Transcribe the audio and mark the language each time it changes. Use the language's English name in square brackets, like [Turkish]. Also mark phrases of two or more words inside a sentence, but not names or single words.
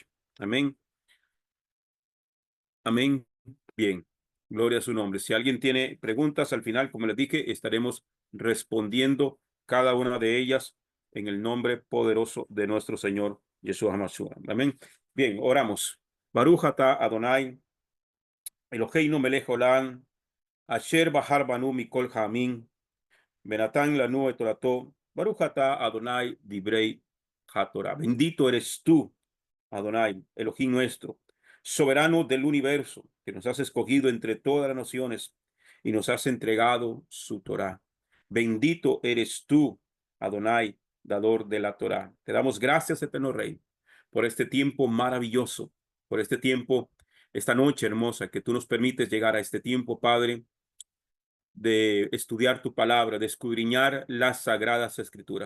[Spanish] Amén. Amén. Bien, gloria a su nombre. Si alguien tiene preguntas al final, como les dije, estaremos respondiendo cada una de ellas en el nombre poderoso de nuestro Señor Jesús HaMashiach. Amén. Bien, oramos. [Hebrew] ברוך אתה אדוני אלוהינו מלך עולם אשר בחר בנו מכל העמים ונתן לנו את תורתו ברוך אתה אדוני דברי התורה. [Spanish] Bendito eres tú, Adonai, Elohim nuestro, soberano del universo, que nos has escogido entre todas las naciones y nos has entregado su Torá. Bendito eres tú, Adonai, dador de la Torá. Te damos gracias, eterno Rey, por este tiempo maravilloso, por este tiempo, esta noche hermosa que tú nos permites llegar a este tiempo, Padre, de estudiar tu palabra, de escudriñar las sagradas escrituras.